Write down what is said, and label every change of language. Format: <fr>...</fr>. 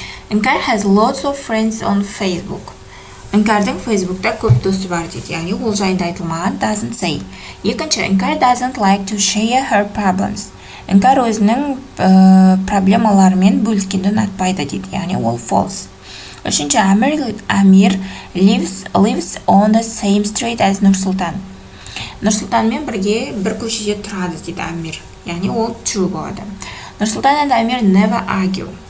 <en>Inkar has lots of friends on Facebook.</en> <kk>Инкардың Facebook'та көп досы бар дейді. Яғни ол жайында айтылмаған</kk> <en>doesn't say.</en> <kk>Екінші,</kk> <en>Inkar doesn't like to share her problems.</en> <kk>Инкар өзінің проблемаларымен бөліскенді ұнатпайды дейді. Яғни ол false. Үшінші,</kk> <en>Амир lives on the same street as Нұрсұлтан.</en> <kk>Нұрсұлтанмен бірге бір көшеде тұрады дейді Амир. Яғни ол true болады.</kk> <en>Нұрсұлтан and Амир never argue.</en>